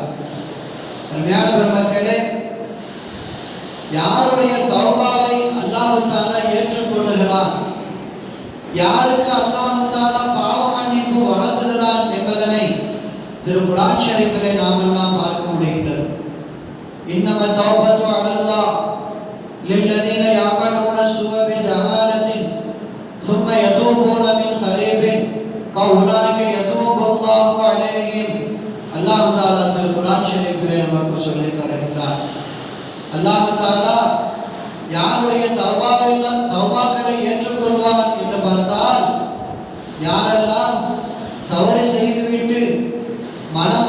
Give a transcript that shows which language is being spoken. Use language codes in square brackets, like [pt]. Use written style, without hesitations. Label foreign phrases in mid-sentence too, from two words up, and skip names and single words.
[ta] அருமையான பெருமக்களே, யாருடைய தௌபாவை அல்லாஹ் தஆலா ஏற்றுக்கொள்கிறான், யாருக்கு அல்லாஹ் தஆலா பாவ மன்னிப்பு வழங்குகிறான் என்பதனை திருக்குர்ஆன் ஷரீஃபிலே நாம் எல்லாம் பார்க்க முடிகிறது. [ar] إنما التوبة على الله للذين يعملون السوء بجهالة ثم يتوبون من قريب فأولئك يتوب الله عليهم. [ta] அல்லாஹ் தஆலா திருக்குர்ஆன் ஷரீஃபிலே நமக்கு சொல்லி தருகிறார். அல்லாஹ் தஆலா யாருடைய தௌபாக்களை ஏற்றுக்கொள்வான் என்று பார்த்தால், யாரெல்லாம் தவறு செய்துவிட்டு மனம்